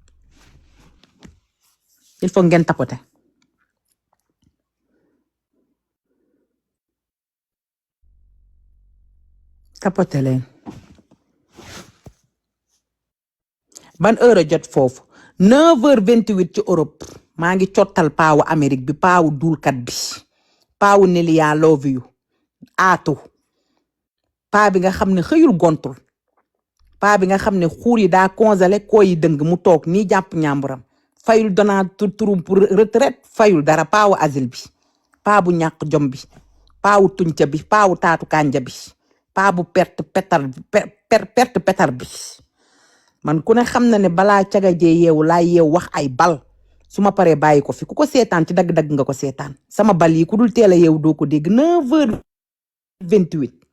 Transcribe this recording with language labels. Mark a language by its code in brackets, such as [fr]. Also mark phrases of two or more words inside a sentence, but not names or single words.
[fr] il faut [wo] ngeen tapote leen ban heure jot foofu 9h28 ci Europe maa ngi cottal paawu Amérique bi paawu duulkat bi paawu Nelia love you aatu paa bi nga xam ne xëyul gontul paa bi nga xam ne xuur yi daa congelé koo yi dëng mu toog nii jàpp ñàmburam fayul donaa turum [fr] pour retraite [wo] fayul dara paawu asile bi paa bu ñàkk jom bi paawu tuñca bi paawu taatu kànja bi paa bu perte petar bi man ku ne xam na ne balaa cagajee yeewu laa yeew wax ay bal su ma paree bàyyi ko fi ku ko seetaan ci dagg-dagg nga ko seetaan sama bal yi ku dul teel a yeewu doo ko dégg 9h28